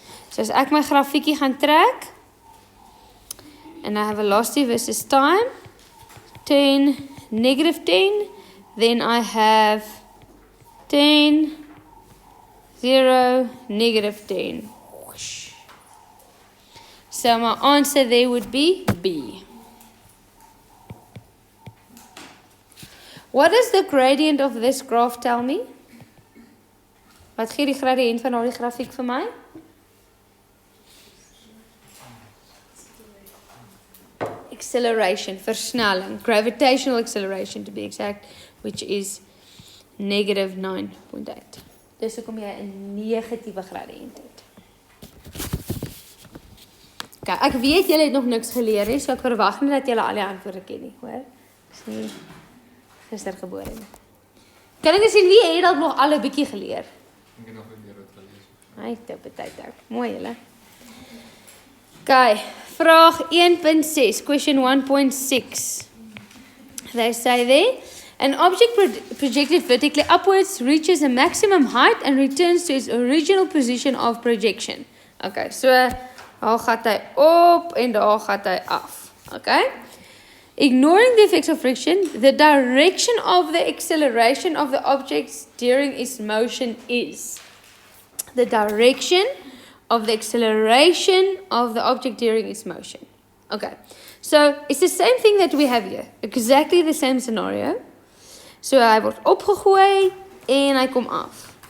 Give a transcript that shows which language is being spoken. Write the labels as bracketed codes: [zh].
[af] So as ek my grafiekie gaan trek, [en] and I have velocity versus time, 10, negative 10, then I have 10, 0, negative 10. Whoosh. So my answer there would be B. What does the gradient of this graph tell me? [af] Wat gee die gradient van daardie grafiek vir my? [en] Acceleration, versnelling, gravitational acceleration to be exact, which is negative 9.8. [af] Dus hoekom jy 'n negatiewe gradiënt het. Okay, ek weet julle het nog niks geleer nie, so ek verwag nie dat julle al die antwoorde ken nie, hoor? Dis nie gister gebore nie. Kan ek sien wie het dalk nog al 'n bietjie geleer? Ek het nog meer wat gelees. Hy het op tyd ook. Mooi julle. Okay, vraag 1.6, [en] question 1.6. They say there, an object projected vertically upwards reaches a maximum height and returns to its original position of projection. [af] Okay, so daar gaat hy op en daar gaat hy af. Okay? [en] Ignoring the effects of friction, the direction of the acceleration of the object during its motion is. The direction of the acceleration of the object during its motion. Okay, so it's the same thing that we have here. Exactly the same scenario. [af] So hy word opgegooi en hy kom af.